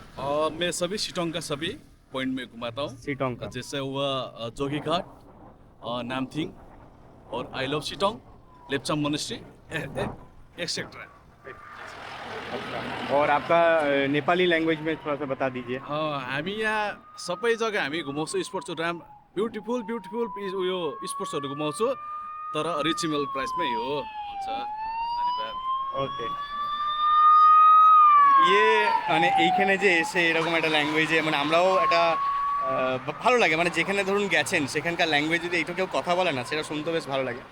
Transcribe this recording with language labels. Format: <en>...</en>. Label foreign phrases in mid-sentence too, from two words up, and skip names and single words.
<hi>और मैं सभी सिटोंग का सभी पॉइंट में घुमाता हूँ। सिटोंग का। जैसे हुआ जोगी घाट, नामथिंग, और आई लव सिटोंग, लेप्चाम मोनेस्ट्री, एक्सेट्रा। और आपका नेपाली लैंग्वेज में थोड़ा सा बता दीजिए।</hi> <ne>हामी यहाँ सबै जग्गा हामी घुमाउँछौँ स्पोर्ट्सहरू, ब्युटिफुल उयो स्पोर्ट्सहरू घुमाउँछु, तर रिजनेबल प्राइसमै हो। हुन्छ, धन्यवाद।</ne> <bn>ওকে, ইয়ে মানে এইখানে যে এসে এরকম একটা ল্যাঙ্গুয়েজে, মানে আমরাও একটা ভালো লাগে, মানে যেখানে ধরুন গেছেন সেখানকার ল্যাঙ্গুয়েজ যদি একটু কেউ কথা বলে না, সেটা শুনতে বেশ ভালো লাগে।</bn>